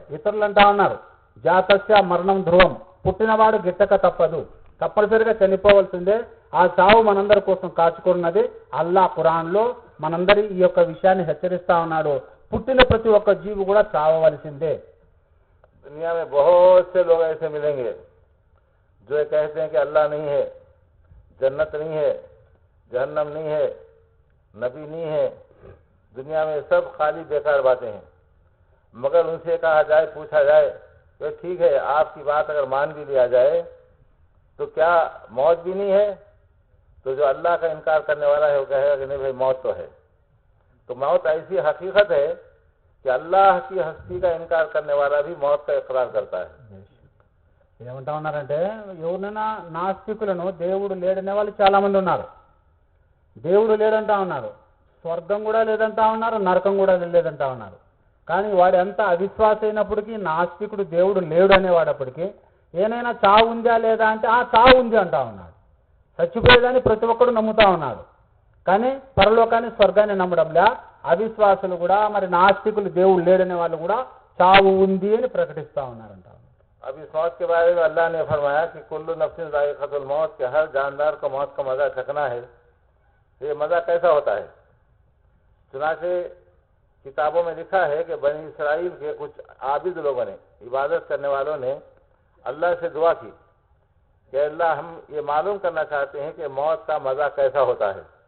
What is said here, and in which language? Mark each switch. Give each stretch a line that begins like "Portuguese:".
Telugu: ఇతరులు అంటా ఉన్నారు
Sanskrit: జాతస్య మరణం ధ్రువం,
Telugu: పుట్టినవాడు గిట్టక తప్పదు, తప్పనిసరిగా చనిపోవాల్సిందే. ఆ చావు మనందరి కోసం కాచుకున్నది. అల్లా ఖురాన్లో మనందరి ఈ యొక్క విషయాన్ని హెచ్చరిస్తా ఉన్నాడు. పుట్టిన ప్రతి ఒక్క జీవి కూడా చావవలసిందే.
Hindi: दुनिया में बहुत से लोग ऐसे मिलेंगे जो ये कहते हैं कि अल्लाह नहीं है, जन्नत नहीं है, जहन्नम नहीं है, नबी नहीं है. दुनिया में सब खाली बेकार बातें हैं. मगर उनसे कहा जाए, पूछा जाए तो ठीक है, आपकी बात अगर मान भी लिया जाए तो क्या मौत भी नहीं है? तो जो अल्लाह का इनकार करने वाला है वो कहेगा कि नहीं भाई मौत तो है. तो मौत ऐसी हकीकत है कि अल्लाह की हस्ती का इनकार करने वाला भी मौत का इकरार करता है.
Telugu: ఏమంటా ఉన్నారంటే ఎవరైనా నాస్తికులను దేవుడు లేడనే వాళ్ళు చాలా మంది ఉన్నారు. దేవుడు లేదంటా ఉన్నారు, స్వర్గం కూడా లేదంటా ఉన్నారు, నరకం కూడా లేదంటా ఉన్నారు. కానీ వాడు ఎంత అవిశ్వాస అయినప్పటికీ, నాస్తికుడు దేవుడు లేడు అనేవాడప్పటికీ ఏనైనా చావు ఉందా లేదా అంటే ఆ చావు ఉంది అంటా ఉన్నాడు. చచ్చిపోయేదాన్ని ప్రతి ఒక్కడు నమ్ముతా ఉన్నాడు. కానీ పరలోకాన్ని, స్వర్గాన్ని నమ్మడంలా అవిశ్వాసులు కూడా, మరి నాస్తికులు దేవుడు లేడనే వాళ్ళు కూడా చావు ఉంది అని ప్రకటిస్తా ఉన్నారంట.
Hindi: अब इस मौत के बारे में अल्लाह ने फरमाया कि कुल्लु नफ्सिन ज़ाइक़तुल मौत, के हर जानदार को मौत का मजा चखना है. ये मजा कैसा होता है? चुनाचे किताबों में लिखा है कि बनी इसराइल के कुछ आबिद लोगों ने, इबादत करने वालों ने अल्लाह से दुआ की कि अल्लाह हम ये मालूम करना चाहते हैं कि मौत का मजा कैसा होता है.